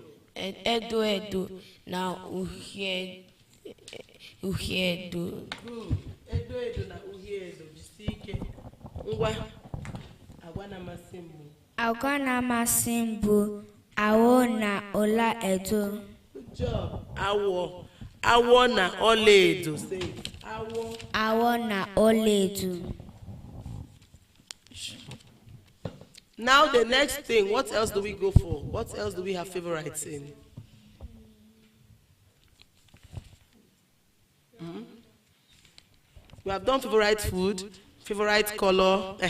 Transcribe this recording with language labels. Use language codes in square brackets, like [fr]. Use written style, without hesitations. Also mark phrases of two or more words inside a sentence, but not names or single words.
[ig] Edo na uhie edo. [en] Good. [ig] Edo edo na uhie edo, jisi ike. Ngwa. Agwa na-amasị m bụ. Agwa na-amasị m bụ awọ na ọla edo. [en] Good job. [ig] Awọ na ọla edo. [en] Say it. [ig] Awọ na ọla edo. [en] Now the next thing, what else do we go for? What else do we have favorites in? We have done favorite food, favorite color.